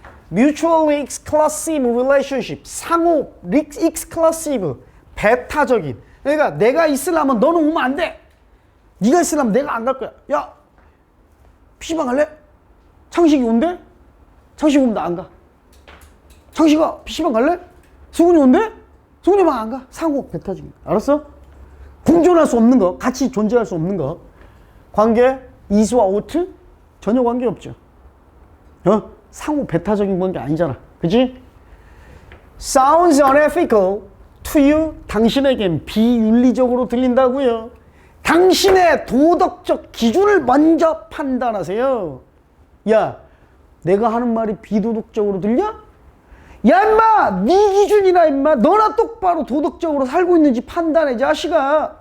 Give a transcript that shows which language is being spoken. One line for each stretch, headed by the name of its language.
English: Mutually exclusive relationship,
Korean: 상호
English: exclusive,
Korean: 배타적인. 그러니까 내가 있으려면 너는 오면 안 돼. 네가 있으려면 내가 안 갈 거야. 야, PC방 갈래? 창식이 온대? 창식이 오면 나 안 가. 창식아, PC방 갈래? 승훈이 온대? 승훈이 안 가. 상호 배타적인. 알았어? 공존할 수 없는 거, 같이 존재할 수 없는 거. 관계, is와 ought? 전혀 관계 없죠. 상호 배타적인 관계 아니잖아. 그치?
English: Sounds unethical to you.
Korean: 당신에겐 비윤리적으로 들린다고요. 당신의 도덕적 기준을 먼저 판단하세요. 야, 내가 하는 말이 비도덕적으로 들려? 야, 임마! 네 기준이나 임마! 너나 똑바로 도덕적으로 살고 있는지 판단해, 자식아!